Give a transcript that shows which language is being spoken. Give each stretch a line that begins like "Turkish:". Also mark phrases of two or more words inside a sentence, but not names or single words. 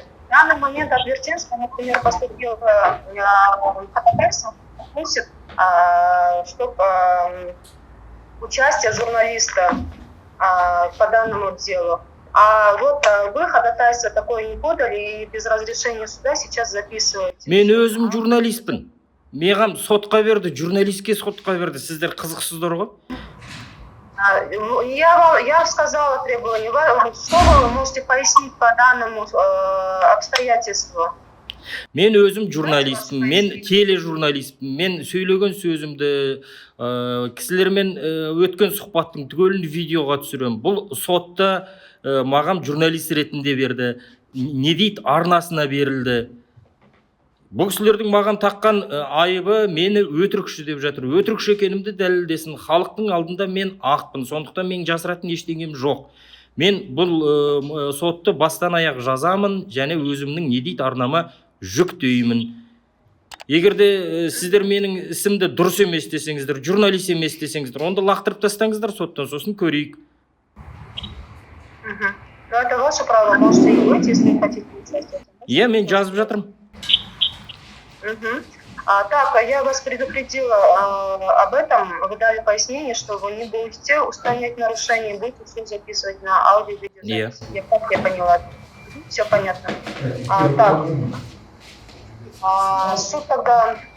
Russian: В данный момент адвертенция, например, поступила ходатайство, просит, чтобы участие журналиста по данному делу. А вот вы ходатайство такое не подали и без разрешения суда сейчас записываете.
Kazakh: Мен өзім журналистпін. Меғам сотқа берді, журналистке сотқа берді. Сіздер қызықсыздар ғой?
Russian: Я сказала требование. Что вы можете пояснить по данному обстоятельству?
Kazakh: Мен өзім журналистпін, мен тележурналистпін. Мен сөйлеген сөзімді кісілермен өткен сұхбаттың түгелін видеоға түсірем. Бұл сотта маған журналист ретінде берді. Не дейді, арнасына берілді. Бұл кісілердің маған таққан айыбы мені өтірікші деп жатыр. Өтірікші екенімді дәлелдесін. Халықтың алдында мен ақпын. Сондықтан мен жасыратын ештеңем жоқ. Мен бұл сотты бастан аяқ жазамын және өзімнің не дейді арнама жүктеймін. Егерде сіздер менің ісімді дұрыс емес десеңіздер, журналист емес десеңіздер, онда лақтырып тастаңыздар соттан, сосын көрейік.
Russian: Но это ваше право, можете и быть, если не хотите участвовать.
Kazakh: Иә, мен жазып жатырмын.
Russian: Так, я вас предупредила об этом, вы дали пояснение, что вы не будете устранять нарушения, будете все записывать на аудио-видеозапись. Как я поняла? Все понятно. Так, суд тогда...